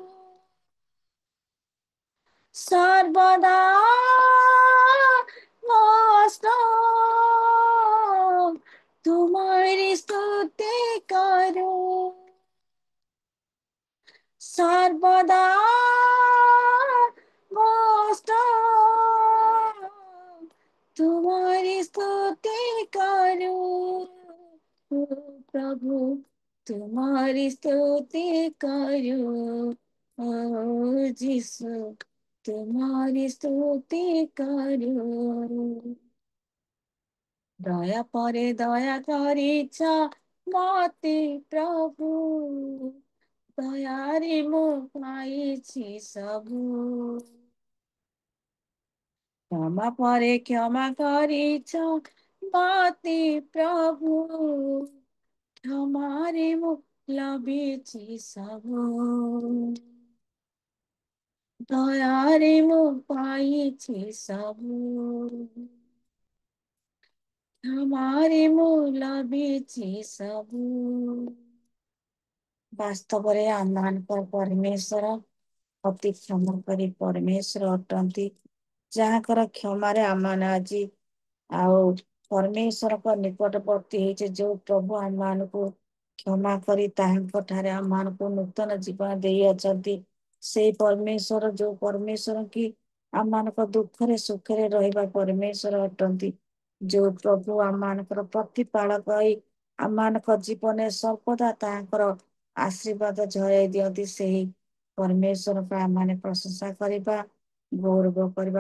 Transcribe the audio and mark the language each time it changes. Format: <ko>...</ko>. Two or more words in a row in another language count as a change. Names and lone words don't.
<or>ସର୍ବଦା ମୋ ତୁମରି ସ୍ତୁତି କରୁ, ସର୍ବଦା ମୋ ତୁମରି ସ୍ତୁତି କରୁ। ପ୍ରଭୁ ତୁମରି ସ୍ତୁତି କରୁ,</or> <hi>ओ जिसु तुम्हारी स्तुति करूं।</hi> <or>ଦୟା ପରେ ଦୟା କରିଛ ମତେ ପ୍ରଭୁ, ଦୟାରେ ମୋ ପାଇଛି ସବୁ। କ୍ଷମା ପରେ କ୍ଷମା କରିଛ ମତେ ପ୍ରଭୁ, କ୍ଷମାରେ ମୋ ଲଭିଛି ସବୁ। ଦୟାରେ ମୋ ପାଇଛି ସବୁ, କ୍ଷମାରେ ମୋ ଲଭିଛି ସବୁ। ବାସ୍ତବରେ ଆମମାନଙ୍କର ପରମେଶ୍ୱର ଅତି କ୍ଷମାକାରୀ ପରମେଶ୍ୱର ଅଟନ୍ତି, ଯାହାଙ୍କର କ୍ଷମାରେ ଆମମାନେ ଆଜି ଆଉ ପରମେଶ୍ୱରଙ୍କ ନିକଟବର୍ତ୍ତୀ ହେଇଛେ। ଯୋଉ ପ୍ରଭୁ ଆମମାନଙ୍କୁ କ୍ଷମା କରି ତାହାଙ୍କ ଠାରେ ଆମମାନଙ୍କୁ ନୂତନ ଜୀବନ ଦେଇଅଛନ୍ତି, ସେଇ ପରମେଶ୍ୱର, ଯୋଉ ପରମେଶ୍ୱର କି ଆମମାନଙ୍କ ଦୁଃଖରେ ସୁଖରେ ରହିବା ପରମେଶ୍ୱର ଅଟନ୍ତି, ଯୋଉ ପ୍ରଭୁ ଆମମାନଙ୍କର ପ୍ରତିପାଳକ ହୋଇ ଆମମାନଙ୍କ ଜୀବନରେ ସର୍ବଦା ତାହାଙ୍କର ଆଶୀର୍ବାଦ ଝରାଇ ଦିଅନ୍ତି, ସେହି ପରମେଶ୍ୱରଙ୍କ ଆମମାନେ ପ୍ରଶଂସା କରିବା, ଗୌରବ କରିବା।</or>